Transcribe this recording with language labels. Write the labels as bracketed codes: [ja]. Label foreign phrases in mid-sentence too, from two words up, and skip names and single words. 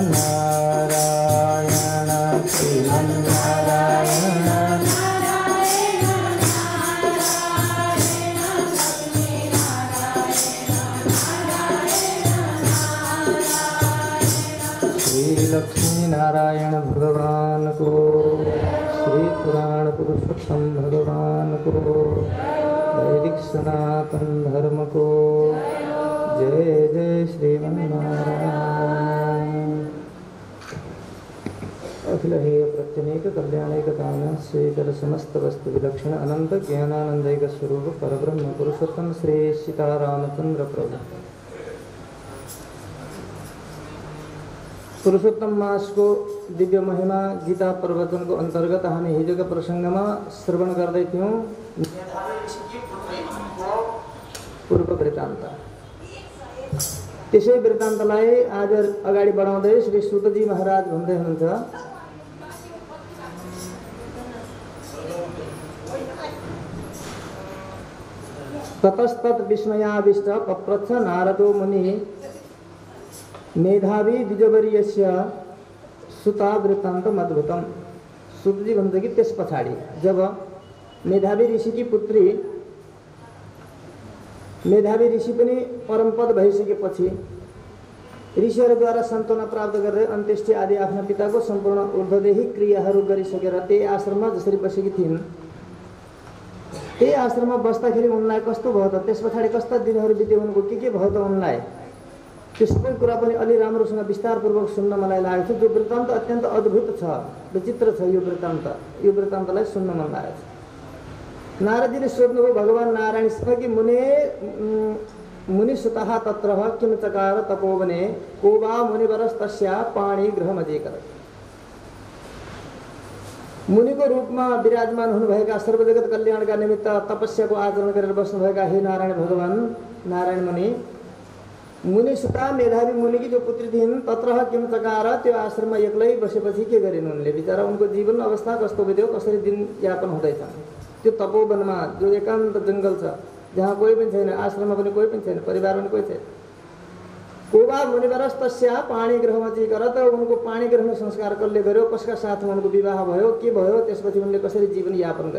[ne] नारायण श्रीमन्नारायण श्री लक्ष्मी नारायण भगवान को, श्री पुराण पुरुषोत्तम भगवान को, वैदिक सनातन धर्म को जय जय श्रीमन्नारायण। [sa] अखिल हेय प्रत्यनेक कल्याणैक कामना श्रीकर समस्त वस्तु विलक्षण अनंत ज्ञानानंदैक स्वरूप परब्रह्म पुरुषोत्तम श्री सीतारामचंद्र प्रभु। [ne] पुरुषोत्तम मास को दिव्य महिमा गीता प्रवचन को अंतर्गत हामी हिजोको प्रसंगमा श्रवण गर्दै थियौं पूर्व वृत्तान्त। त्यसै वृत्तान्तलाई आज अगाडि बढाउँदै श्री सुतजी महाराज भन्दै हुनुहुन्छ, [sa] ततस्तत विस्मयाविष्ट पप्रच्छ नारदो मुनि मेधावी द्विजवर्यस्य सुता वृत्तान्तम अद्भुतम। [ne] सुतजी भन्छ कि त्यस पछाडि जब मेधावी ऋषिकी पुत्री, मेधावी ऋषि पनि परमपद भइसकेपछि ऋषिहरूद्वारा सन्तोना प्राप्त गरेर अन्त्येष्टि आदि आफ्ना पिताको सम्पूर्ण ऊर्ध्वदेही क्रियाहरू गरिसकेर त्यही आश्रममा जसरी बसेकी थिइन्, त्यही आश्रममा बस्दाखेरि उनलाई कस्तो भयो त, त्यस पछाडि कस्ता दिनहरू बिते, उनको के भयो त उनलाई, त्यो सबै कुरा पनि अलि राम्रोसँग विस्तारपूर्वक सुन्न मलाई लागेको छ। जो वृत्तान्त अत्यन्त अद्भुत छ, विचित्र छ यो वृत्तान्त, यो वृत्तान्तलाई सुन्न मन लागेको छ। नारदजीले सोध्नुभयो भगवान नारायणसँग कि [sa] मुनि सुतः तत्र किम चकार तपोवने को वा मुनिवरस्तस्या पाणी गृहमजेकर। [ne] मुनिको रूपमा विराजमान हुनुभएका सर्वजगत कल्याणका निमित्त तपस्याको आचरण गरेर बस्नुभएका हे नारायण भगवान नारायण मुनि, मुनि सुता मेधावी मुनिकी जो पुत्री थिइन् [sa] तत्र किम चकार, [ne] त्यो आश्रममा एक्लै बसेपछि के गरिन् उनले, बिचरा उनको जीवन अवस्था कस्तो बित्यो, कसरी दिन यापन हुँदैछन् त्यो तपोवनमा जो एकान्त जङ्गल छ, जहाँ कोही पनि छैन, आश्रममा पनि कोही पनि छैन, परिवार पनि कोही छैन। [sa] कोबा मुनिवरस्तस्या पाणी गृहमजेकर, [ne] त उनको पाणी ग्रहण संस्कार कसले गर्यो, कसका साथमा उनको विवाह भयो, के भयो, त्यसपछि उनले कसरी जीवन यापन गरे।